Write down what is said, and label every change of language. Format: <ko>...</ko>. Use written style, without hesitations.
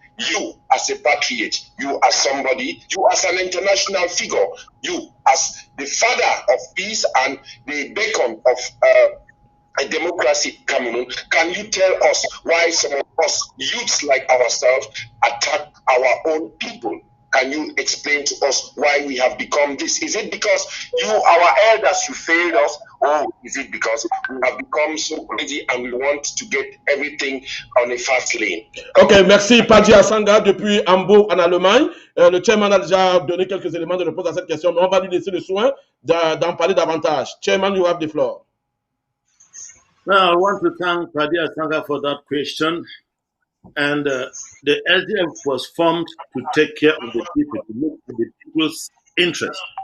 <en>You as a patriot, you as somebody, you as an international figure, you as the father of peace and the beacon of a democracy Cameroon, can you tell us why some of us youths like ourselves attack our own people? Can you explain to us why we have become this? Is it because you, our elders, you failed us? Or is it because we have become so crazy and we want to get everything on a fast lane?</en> <fr>Ok, merci Paddy Asanga depuis Hambourg en Allemagne. Le chairman a déjà donné quelques éléments de réponse à cette question, mais on va lui laisser le soin d'en parler davantage.</fr> <en>Chairman, you have the floor. Now, I want to thank Paddy Asanga for that question. And the SDF was formed to take care of the people, to look at the people's interest.</en>